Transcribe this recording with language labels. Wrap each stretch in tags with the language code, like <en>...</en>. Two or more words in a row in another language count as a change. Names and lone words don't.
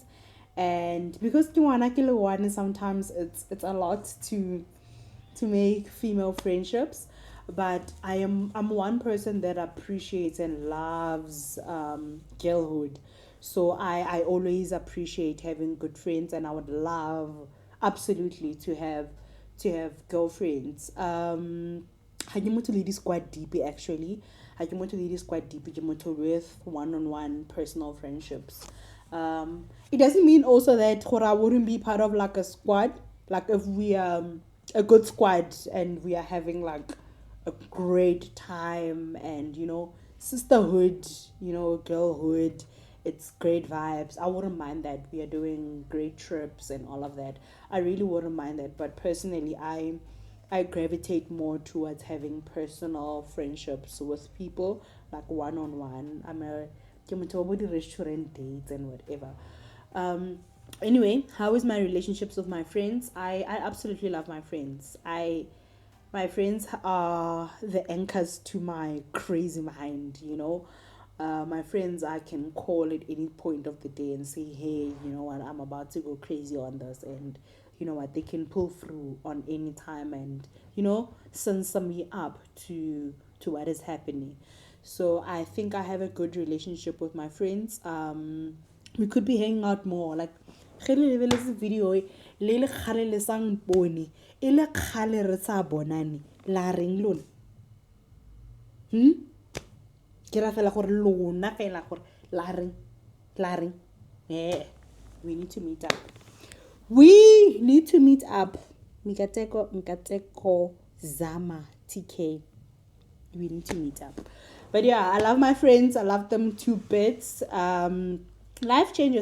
<en>And because Tiwana Kilo one, sometimes it's a lot to make female friendships. But I'm one person that appreciates and loves girlhood. So I always appreciate having good friends, and I would love absolutely to have girlfriends.</en> <st>Ha ke motho le di-squad</st> <en>deep actually.</en> <st>Ha ke motho le di-squad deep, ke motho</st> <en>with one-on-one personal friendships. It doesn't mean also that I wouldn't be part of like a squad. Like if we are a good squad and we are having like a great time, and you know, sisterhood, you know, girlhood, it's great vibes. I wouldn't mind that. We are doing great trips and all of that. I really wouldn't mind that. But personally, I gravitate more towards having personal friendships with people, like one on one.</en> <st>ke motho wa bo di-restaurant</st> <en>dates and whatever. um anyway, how is my relationships with my friends? I absolutely love my friends. My friends are the anchors to my crazy mind, you know. My friends I can call at any point of the day and say, hey, you know what, I'm about to go crazy on this, and you know what, they can pull through on any time and, you know, send me up to what is happening. So I think I have a good relationship with my friends. We could be hanging out more. Like,</en> <nso>ge le lebeletse video le kgale le sang pone e le kgale re sa bonane la reng lona ke ra fela gore lona fela gore la reng</nso> <en>yeah, we need to meet up. We need to meet up. Mikateko Zama TK. We need to meet up. But yeah, I love my friends. I love them to bits. Life changes.</en>